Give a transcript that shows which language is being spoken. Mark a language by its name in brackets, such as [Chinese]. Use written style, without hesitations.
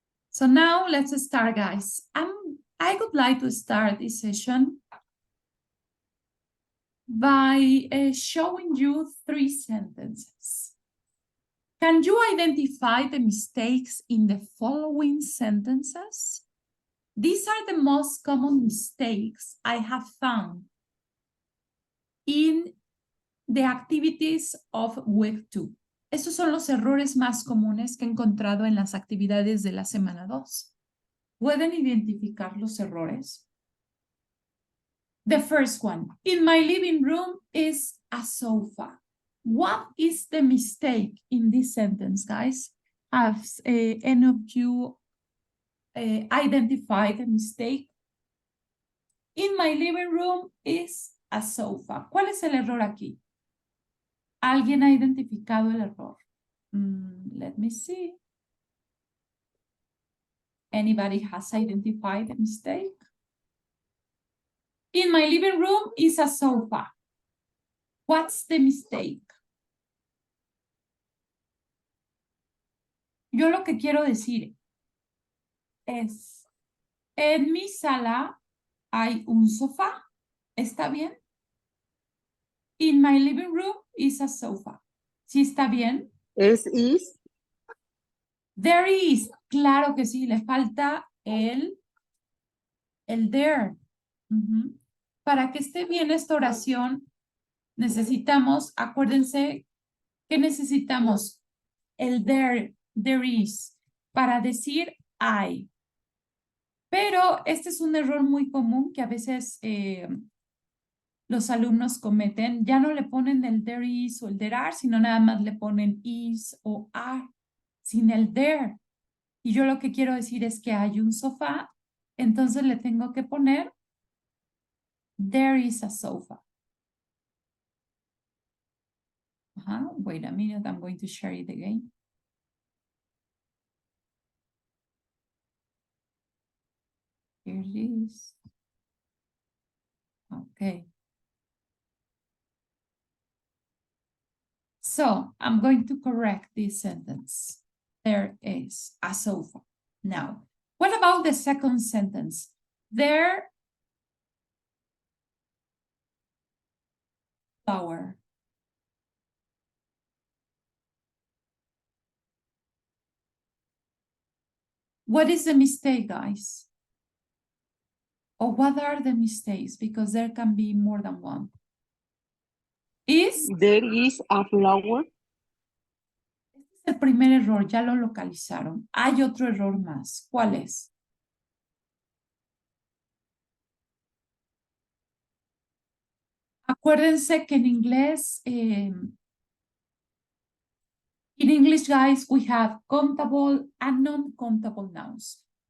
[English] So now let's start, guys. I would like to start this session by showing you 3 sentences. Can you identify the mistakes in the following sentences? These are the most common mistakes I have found in the activities of week 2. [Spanish] Estos son los errores más comunes que he encontrado en las actividades de la semana 2. ¿Pueden identificar los errores? [English] The first one, in my living room is a sofa. What is the mistake in this sentence, guys? Have any of you identified the mistake? In my living room is a sofa. [Spanish] ¿Cuál es el error aquí? ¿Alguien ha identificado el error? [English] Let me see. Anybody has identified the mistake? In my living room is a sofa. What's the mistake? [Spanish] Yo lo que quiero decir es, en mi sala hay un sofá. ¿Está bien? [English] In my living room is a sofa. [Spanish] ¿Sí está bien? [English] Is. There is. [Spanish] Claro que sí. Le falta el there. Para que esté bien esta oración, necesitamos, acuérdense que necesitamos el [English] there is, [Spanish] para decir I. Pero este es un error muy común que a veces los alumnos cometen. Ya no le ponen el [English] there is [Spanish] o el [English] there are, [Spanish] sino nada más le ponen is o are, sin el there. Y yo lo que quiero decir es que hay un sofá, entonces le tengo que poner [English] there is a sofa. Wait a minute, I'm going to share it again. Here it is. Okay. So I'm going to correct this sentence. There is a sofa. Now, what about the second sentence? There flower. What is the mistake, guys? Or what are the mistakes? Because there can be more than one. There is a flower. [Spanish] Este es el primer error, ya lo localizaron. Hay otro error más. ¿Cuál es? Acuérdense que en inglés, [English] in English, guys, we have countable and non-countable nouns.